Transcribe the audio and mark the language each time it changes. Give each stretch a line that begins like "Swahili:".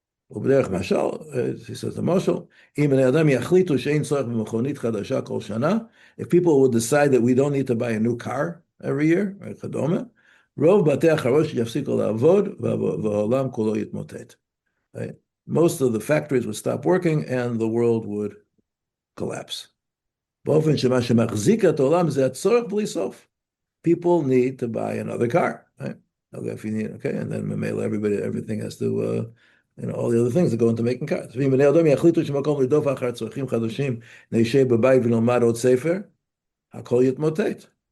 Hebrew: ובדרך משל,
English: he says the
Hebrew: משל, אם בני אדם יחליטו שאין צורך במכונית חדשה כל שנה,
English: if people would decide that we don't need to buy a new car every year,
Hebrew: וכדומה, רוב בתי החרושת יפסיקו לעבוד, והעולם כולו יתמוטט.
English: Most of the factories would stop working and the world would collapse.
Hebrew: באופן שמה שמחזיק את העולם זה הצורך בלי סוף.
English: People need to buy another car, right? Okay, if you need, okay, and then everything has to all the other things that go into making cars.
Hebrew: ואם בני אדם יחליטו שמקום לרדוף אחר צרכים חדשים, נשב בבית ונלמד עוד ספר, הכל יתמוטט.